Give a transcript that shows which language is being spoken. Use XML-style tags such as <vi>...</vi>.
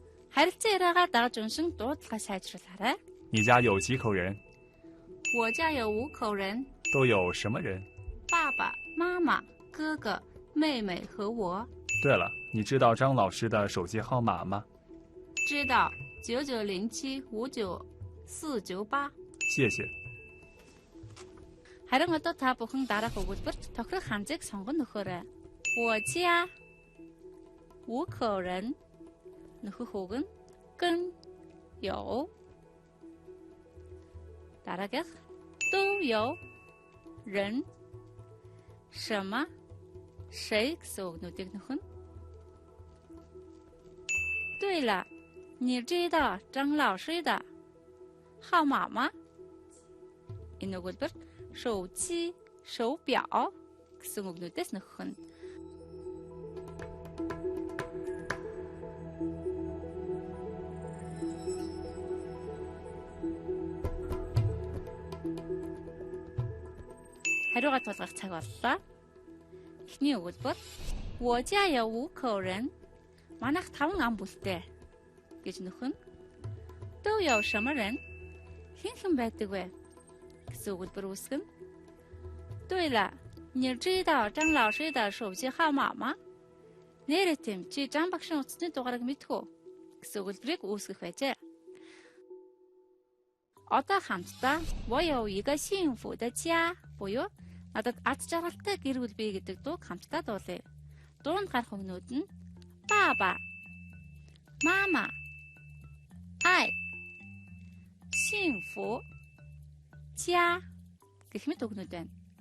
<mn>харилцан яриагаа дарж уншин дуудлагаа сайжруулаарай.</mn> <zh>你家有几口人？我家有5口人，都有什么人？爸爸妈妈、哥哥、妹妹和我。对了，你知道张老师的手机号码吗？知道9907599498。谢谢。</zh> <mn>Харин одоо та бүхэн дараах өгүүлбэрт тохирох ханзыг сонгон нөхөөрэй. 我家5口人 нөхөх үг нь 跟有 дараагийнх 都有人 什么 谁 гэсэн үгнүүдийг нөхөн.</mn> <zh>对了，你知道张老师的号码吗?</zh> <mn>Энэ өгүүлбэрт 手机、手表 гэсэн үгнүүдээс нөхөн. Хариугаа тулгах цаг боллоо.</mn> <zh>Эхний өгүүлбэр 我家有5口人.</zh> <mn>Манайх 5 ам бүлтэй гэж нөхөн. 都有什么人? Хэн байдаг вэ? гэсэн өгүүлбэр үүсгэн.</mn> <zh>对了，你知道张老师的手机号码吗?</zh> <mn>Нэрээ тийм чи Жан багшийн утасны дугаарыг мэдхүү? гэсэн өгүүлбэрийг үүсгэх байжээ. Одоо хамтдаа 我有一个幸福的家 буюу надад аз жаргалтай гэр бүл бий гэдэг дууг хамтдаа дуулъя. Дуунд гарах үгнүүд нь 爸爸、妈妈、爱、幸福、家 гэх мэт үгнүүд байна.</mn>